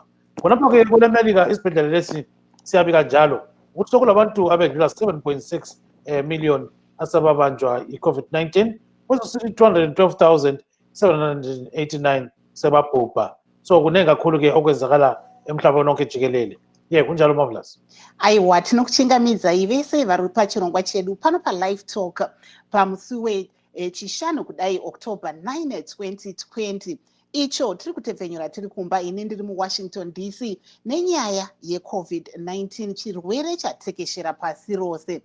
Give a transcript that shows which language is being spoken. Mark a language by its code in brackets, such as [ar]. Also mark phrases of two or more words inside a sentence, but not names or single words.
[nd] Khonapho ke kule America isibhedlela lesi siyabika njalo ukuthi sokulabantu abedlula 7.6 million asebabanjwa i-COVID-19, kwezo 212,789 sebabhubha. So kunengi kakhulu ke okwenzakala emhlabeni wonke jikelele. Kunjalo Marvelous. [sn] Aiwa, tinokuchingamidza ivese vari pachirongwa chedu pano paLiveTalk pamusi wechishanu kudai October 9, 2020. Icho tiri kutepfenyura tiri kumba ini ndiri muWashington DC nenyaya yeCovid-19, chirwere chatekeshera pasi rose.